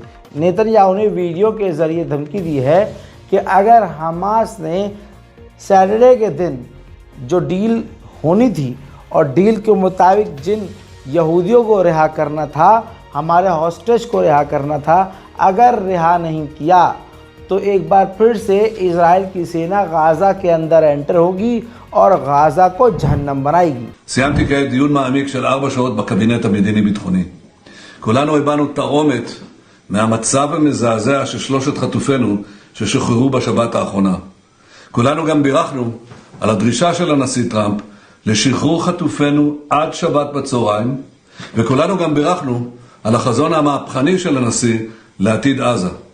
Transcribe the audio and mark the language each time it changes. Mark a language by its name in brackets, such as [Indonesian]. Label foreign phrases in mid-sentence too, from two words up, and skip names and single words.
[Hindi] नेतन्याहू ने वीडियो के ज़रिए धमकी दी है कि अगर हमास ने सैटरडे के दिन जो डील होनी थी और डील के मुताबिक जिन यहूदियों को रिहा करना था, हमारे हॉस्टेज को रिहा करना था, अगर रिहा नहीं किया तो एक बार फिर से इजराइल की सेना गाज़ा के अंदर एंटर होगी और गाज़ा को जहन्नम बनाएगी। [Hebrew] סיימתי כעת דיון מעמיק של 4 שעות בקבינט המדיני-ביטחוני. כולנו הבנו תרעומת מהמצב המזעזע של 3 חטופינו ששוחררו בשבת האחרונה. כולנו גם בירכנו על הדרישה של הנשיא טראמפ לשחרור חטופינו עד שבת בצהריים, וכולנו גם בירכנו על החזון המהפכני של הנשיא לעתיד עזה.